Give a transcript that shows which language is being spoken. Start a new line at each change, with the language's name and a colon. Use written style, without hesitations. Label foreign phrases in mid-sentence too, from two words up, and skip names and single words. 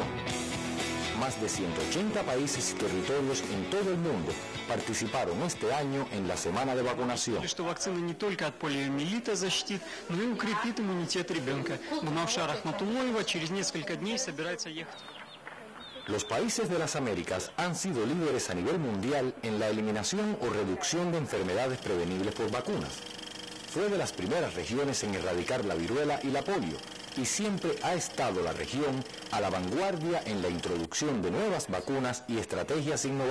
Spanish: Más de 180 países y territorios en todo el mundo participaron este año en la Semana de Vacunación.
Russian: Что вакцина не только от полиомиелита защитит, но и укрепит иммунитет ребенка. Гунавшар Рахматуллоева через несколько дней собирается ехать.
Spanish: Los países de las Américas han sido líderes a nivel mundial en la eliminación o reducción de enfermedades prevenibles por vacunas. Fue de las primeras regiones en erradicar la viruela y la polio, y siempre ha estado la región a la vanguardia en la introducción de nuevas vacunas y estrategias innovadoras.